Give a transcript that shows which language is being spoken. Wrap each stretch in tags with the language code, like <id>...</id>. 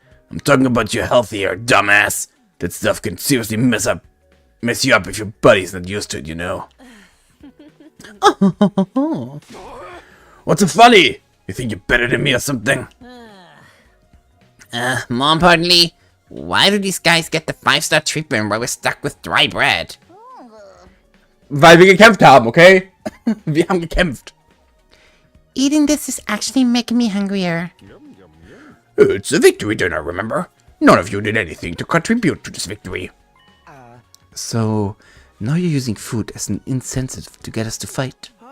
<en>I'm talking about your health here, dumbass. That stuff can seriously mess you up if your body's not used to it, you know. What's so funny? You think you're better than me or something? More importantly, why do these guys get the 5-star treatment while we're stuck with dry bread?</en> <de>Weil wir gekämpft haben, okay? Wir haben gekämpft.</de> <en>Eating this is actually making me hungrier. It's a victory dinner, remember? None of you did anything to contribute to this victory. So, now you're using food as an incentive to get us to fight.</en>